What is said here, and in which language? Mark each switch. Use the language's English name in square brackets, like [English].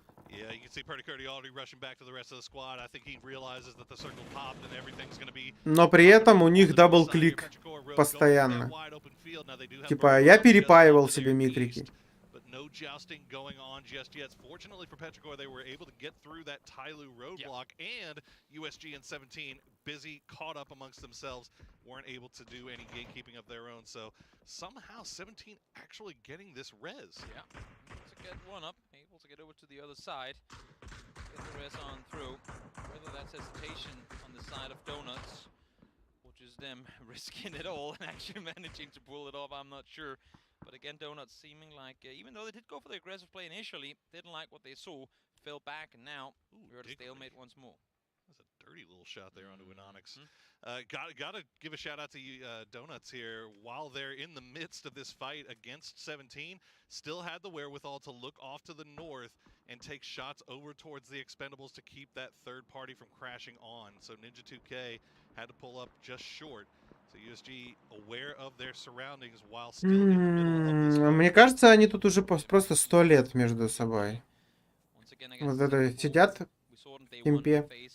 [English] Yeah, you can see Pretty Curdy already rushing back to the rest of the squad. I think he realizes that the circle popped and everything's going to be. [Russian] Но при этом у них дабл-клик постоянно. Tипа, я перепаивал себе микрики. [English] But no jousting going on just yet. Fortunately for Petrichor, they were able to get through that Tyloo roadblock, and USG and 17 busy, caught up amongst themselves, weren't able to do any gatekeeping of their own. So somehow 17 actually getting this res. Yeah, it's a good one up, able to get over to the other side, get the res on through. Whether that's hesitation on the side of Donuts, or just them risking it all and actually managing to pull it off, I'm not sure. But again, Donuts seeming like, even though they did go for the aggressive play initially, didn't like what they saw, fell back, and now we're at a stalemate once more. That's a dirty little shot there onto Anonix. Gotta give a shout out to Donuts here. While they're in the midst of this fight against 17, still had the wherewithal to look off to the north and take shots over towards the Expendables to keep that third party from crashing on. So Ninja 2K had to pull up just short. So USG aware of their surroundings while still in the middle of this. [Russian] Мне кажется, они тут уже просто 100 лет между собой. Вот это сидят в импе.